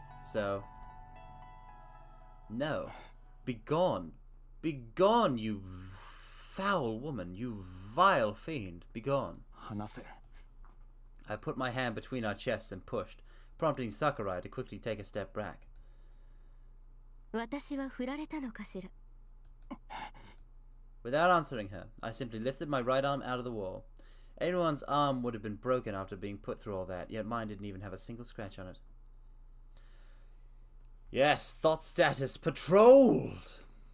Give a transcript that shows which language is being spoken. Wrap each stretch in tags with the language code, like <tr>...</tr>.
<en>So, no. Be gone. Be gone, you foul woman, you vile fiend. Be gone.</en> <ja>話せ。</ja> <en>I put my hand between our chests and pushed, prompting Sakurai to quickly take a step back.</en> <ja>私は振られたのかしら。</ja> <en>Without answering her, I simply lifted my right arm out of the wall. Anyone's arm would have been broken after being put through all that, yet mine didn't even have a single scratch on it. Yes, thought status patrolled!</en>